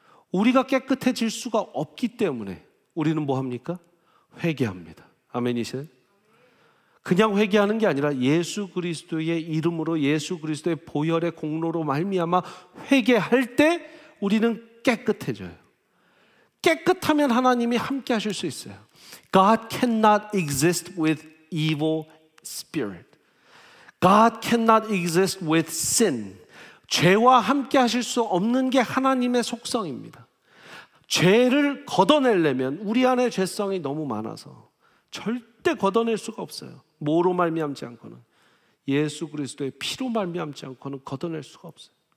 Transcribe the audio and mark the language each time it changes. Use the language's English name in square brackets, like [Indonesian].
[Korean] 우리가 깨끗해질 수가 없기 때문에 우리는 뭐 합니까? 회개합니다. 아멘이세요? 그냥 회개하는 게 아니라 예수 그리스도의 이름으로 예수 그리스도의 보혈의 공로로 말미암아 회개할 때 우리는 깨끗해져요. 깨끗하면 하나님이 함께 하실 수 있어요. [English] God cannot exist with evil spirit. God cannot exist with sin. [Korean] 죄와 함께 하실 수 없는 게 하나님의 속성입니다. 죄를 걷어내려면 우리 안에 죄성이 너무 많아서 절대 걷어낼 수가 없어요. 뭐로 말미암지 않고는, 예수 그리스도의 피로 말미암지 않고는 걷어낼 수가 없어요.